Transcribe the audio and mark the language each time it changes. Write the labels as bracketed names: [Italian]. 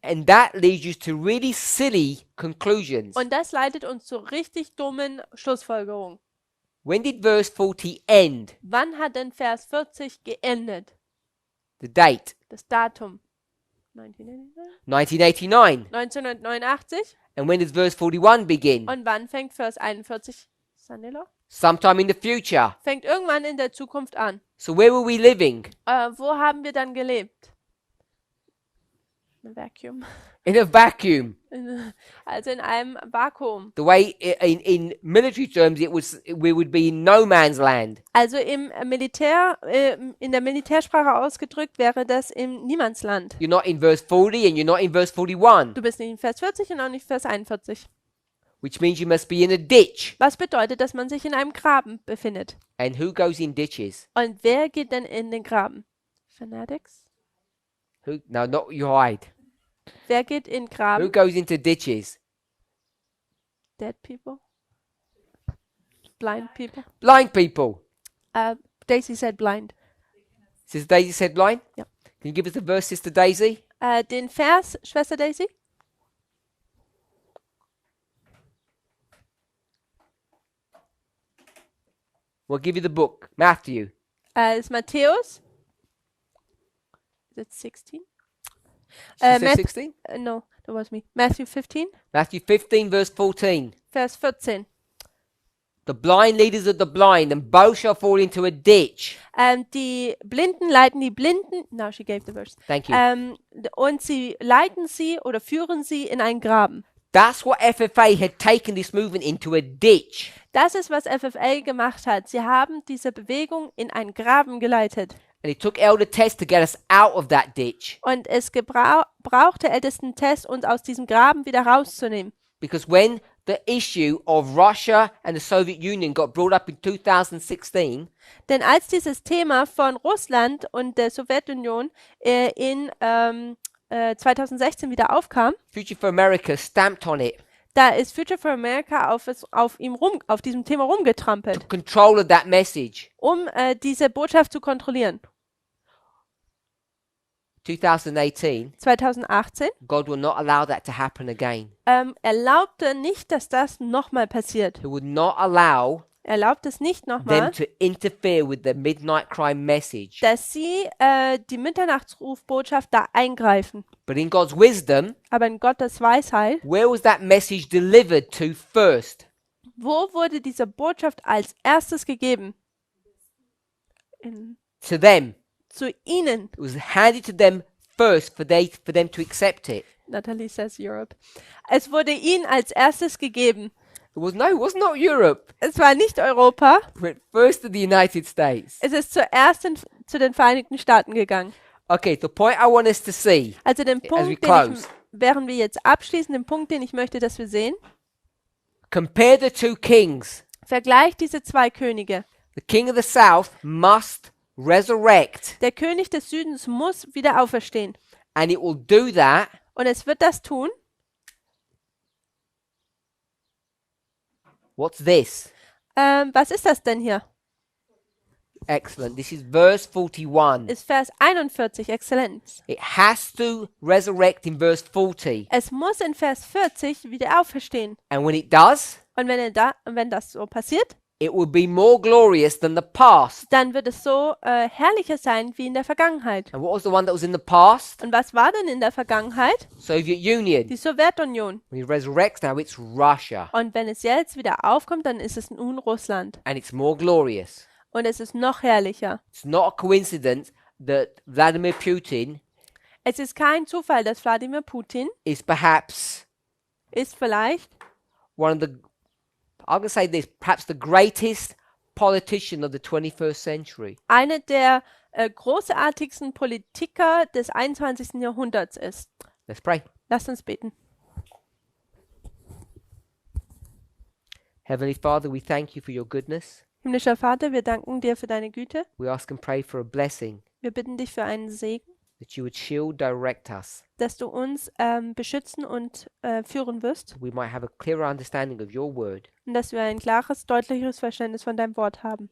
[English] And that leads you to really silly conclusions. [German] Und das leitet uns zu richtig dummen Schlussfolgerungen. [English] When did verse 40 end? [German] Wann hat denn Vers 40 geendet? [English] The date? [German] Das Datum. 1989? [English] 1989. [German] 1989. [English] And when does verse 41 begin? [German] Und wann fängt Vers 41 Sanilo? [English] Sometime in the future. [German] Fängt irgendwann in der Zukunft an. [English] So where were we living? [German] Wo haben wir dann gelebt? [English] In a vacuum. In a vacuum. [German] Also in einem Vakuum. [English] The way in military terms we would be in no man's land. [German] Also im Militär, in der Militärsprache ausgedrückt wäre das im Niemandsland. [English] You're not in verse 40 and you're not in verse 41, [German] Du bist nicht in Vers 40 und auch nicht Vers 41. [English] which means you must be in a ditch. [German] Was bedeutet, dass man sich in einem Graben befindet? [English] And who goes in ditches? [German] Und wer geht denn in den Graben? [English] Fanatics? No, not you hide. [German] Wer geht in [English] Who [German] Graben? [English] goes into ditches? Dead people? Blind people? Blind people. Daisy said blind. Sister Daisy said blind? Yeah. Can you give us the verse, Sister Daisy? [German] Den Vers, Schwester Daisy? [English] We'll give you the book. Matthew. [German] Ist Matthäus? [English] Is it 16? She said Matt- 16? No, that was me. Matthew 15, Matthew 15, verse 14. [German] Vers 14. [English] The blind leaders of the blind, and both shall fall into a ditch. [German] Die Blinden leiten die Blinden. [English] Now she gave the verse. Thank you. [German] Und sie leiten sie oder führen sie in einen Graben. [English] That's what FFA had taken this movement into a ditch. [German] Das ist, was FFA gemacht hat. Sie haben diese Bewegung in einen Graben geleitet. [English] And it took Elder Tess to get us out of that ditch. [German] Und es brauchte ältesten Test, uns aus diesem Graben wieder rauszunehmen. [English] Because when the issue of Russia and the Soviet Union got brought up in 2016, [German] Denn als dieses Thema von Russland und der Sowjetunion in 2016 wieder aufkam, [English] Future for America stamped on it, [German] da ist Future for America auf diesem Thema rumgetrampelt, [English] took control of that message. [German] diese Botschaft zu kontrollieren. [English] 2018, [German] 2018 [English] God will not allow that to happen again. [German] erlaubte nicht, dass das nochmal passiert. [English] He would not allow [German] Erlaubt es nicht [English] them [German] nochmal, [English] to interfere with the midnight cry message. [German] dass sie die Mitternachtsrufbotschaft da eingreifen. [English] But in God's wisdom, [German] Aber in Gottes Weisheit, [English] where was that message delivered to first? [German] wo wurde diese Botschaft als erstes gegeben? [English] to them. [German] zu ihnen. [English] It was handed to them first for them to accept it. Natalie says Europe. [German] Es wurde ihnen als erstes gegeben. [English] It was not Europe. [German] Es war nicht Europa. [English] It went first to the United States. [German] Es ist zuerst zu den Vereinigten Staaten gegangen. [English] Okay, the point I want us to see [German] Also den [English] as we [German] Punkt, [English] close. [German] während wir jetzt abschließen, den Punkt, den ich möchte, dass wir sehen, [English] Compare the two kings. [German] vergleicht diese zwei Könige. [English] The king of the south must resurrect, [German] Der König des Südens muss wieder auferstehen. [English] and it will do that [German] Und es wird das tun. [English] What's this? [German] Was ist das denn hier? [English] Excellent. This is verse 41. [German] Ist Vers 41, Exzellenz. [English] It has to resurrect in verse 40. [German] Es muss in Vers 40 wieder auferstehen. [English] And when it does, [German] Und wenn das so passiert, [English] it will be more glorious than the past. [German] dann wird es so herrlicher sein wie in der Vergangenheit. [English] And what was the one that was in the past? [German] Und was war denn in der Vergangenheit? [English] Soviet Union. [German] Die Sowjetunion. [English] When it resurrects now, it's Russia. [German] Und wenn es jetzt wieder aufkommt, dann ist es nun Russland. [English] And it's more glorious. [German] Und es ist noch herrlicher. [English] It's not a coincidence that Vladimir Putin [German] Es ist kein Zufall, dass Wladimir Putin [English] is perhaps [German] ist vielleicht [English] one of the, I'm going to say this, perhaps the greatest politician of the 21st century. [German] einer der großartigsten Politiker des 21. Jahrhunderts ist. [English] Let's pray. [German] Lasst uns beten. [English] Heavenly Father, we thank you for your goodness. [German] Himmlischer Vater, wir danken dir für deine Güte. [English] We ask and pray for a blessing, [German] Wir bitten dich für einen Segen, [English] that you would shield, direct us, [German] dass du uns beschützen und führen wirst [English] that we might have a clearer understanding of your word. [German] und dass wir ein klares, deutlicheres Verständnis von deinem Wort haben.